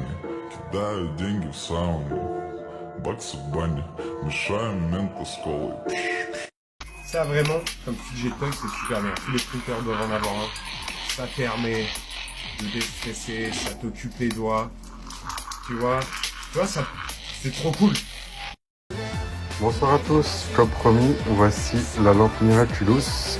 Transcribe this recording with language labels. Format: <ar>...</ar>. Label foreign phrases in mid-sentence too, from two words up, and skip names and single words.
<ru>Кидаю деньги в сауну, Бакс Банни. Мешаем мента с колой.</ru> <fr>Ça vraiment, comme petit jetpack, c'est super bien. Tous les printers doivent en avoir un. Ça permet de déstresser, ça t'occupe les doigts. Tu vois, ça, c'est trop cool. Bonsoir à tous, comme promis, voici la lampe Miraculous.</fr>